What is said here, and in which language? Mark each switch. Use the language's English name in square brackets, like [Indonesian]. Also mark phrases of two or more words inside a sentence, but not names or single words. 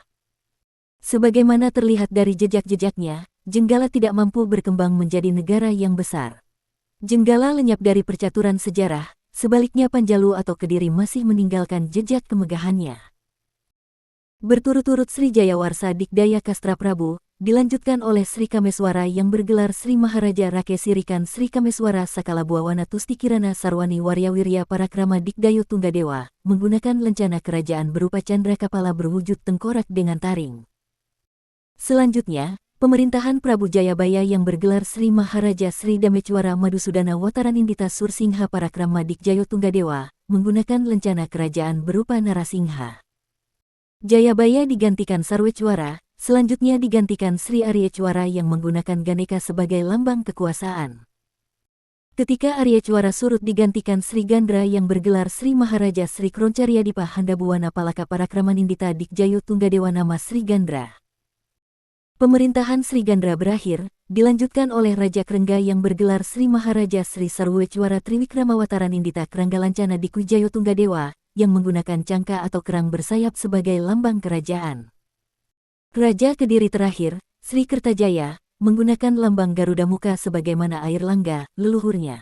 [Indonesian] Sebagaimana terlihat dari jejak-jejaknya, Jenggala tidak mampu berkembang menjadi negara yang besar. Jenggala lenyap dari percaturan sejarah, sebaliknya Panjalu atau Kediri masih meninggalkan jejak kemegahannya. Berturut-turut Sri Jayawarsa Dikdaya Kastra Prabu, dilanjutkan oleh Sri Kameswara yang bergelar Sri Maharaja Rakesirikan Sri Kameswara Sakala Buawana Tusti Kirana Sarwani Waryawirya Parakrama Dikdayo Tunggadewa, menggunakan lencana kerajaan berupa candra kapala berwujud tengkorak dengan taring. Selanjutnya, pemerintahan Prabu Jayabaya yang bergelar Sri Maharaja Sri Damecwara Madusudana Wataranindita Sursingha Parakrama Dikjayo Tunggadewa, menggunakan lencana kerajaan berupa Narasingha. Jayabaya digantikan Sarwecwara, selanjutnya digantikan Sri Aryecwara yang menggunakan Ganeka sebagai lambang kekuasaan. Ketika Aryecwara surut digantikan Sri Gandra yang bergelar Sri Maharaja Sri Kroncaryadipa Handabuwana Palaka Parakramanindita Dikjayo Tunggadewa nama Sri Gandra. Pemerintahan Sri Gandra berakhir, dilanjutkan oleh Raja Krengga yang bergelar Sri Maharaja Sri Sarwecwara Triwikramawataranindita Kranggalancana Dikwijayo Tunggadewa, yang menggunakan cangka atau kerang bersayap sebagai lambang kerajaan. Raja Kediri terakhir, Sri Kertajaya, menggunakan lambang Garuda Muka sebagaimana Airlangga, leluhurnya.